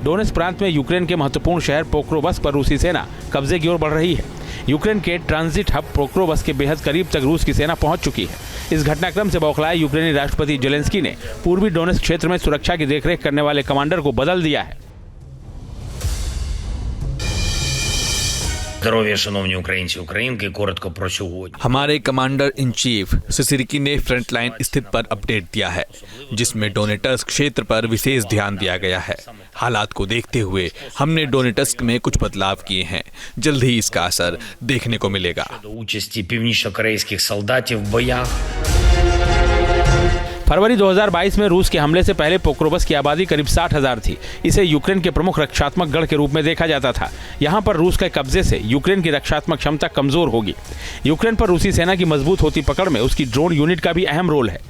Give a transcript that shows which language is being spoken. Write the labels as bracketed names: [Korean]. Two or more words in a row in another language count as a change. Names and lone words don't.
[Hindi] डोनेट्स्क प्रांत में यूक्रेन के महत्वपूर्ण शहर पोक्रोवस्क पर रूसी सेना कब्जे की ओर बढ़ रही है। यूक्रेन के ट्रांजिट हब पोक्रोवस्क के बेहद करीब तक रूस की सेना पहुंच चुकी है। इस घटनाक्रम से बौखलाए यूक्रेनी राष्ट्रपति जेलेंस्की ने पूर्वी डोनेट्स्क क्षेत्र में सुरक्षा की देखरेख करने वाले कमांडर को बदल दिया है। [Ukrainian] Здоров'я, шановні українці, українки, коротко про сьогодні. [Hindi] हमारे [English] commander in chief [Hindi] सिसिरकी ने फ्रंटलाइन स्थित पर अपडेट दिया है, जिसमें डोनेट्स्क क्षेत्र पर विशेष ध्यान दिया गया है। हालात को देखते हुए हमने डोनेट्स्क में कुछ बदलाव किए हैं। जल्द ही इसका असर देखने को मिलेगा। [Ukrainian] До участі північно-корейських солдатів в боях. [Hindi] फरवरी 2022 में रूस के हमले से पहले पोक्रोवस्क की आबादी करीब 60,000 थी। इसे यूक्रेन के प्रमुख रक्षात्मक गढ़ के रूप में देखा जाता था। यहाँ पर रूस के कब्जे से यूक्रेन की रक्षात्मक क्षमता कमजोर होगी। यूक्रेन पर रूसी सेना की मजबूत होती पकड़ में उसकी ड्रोन यूनिट का भी अहम रोल है।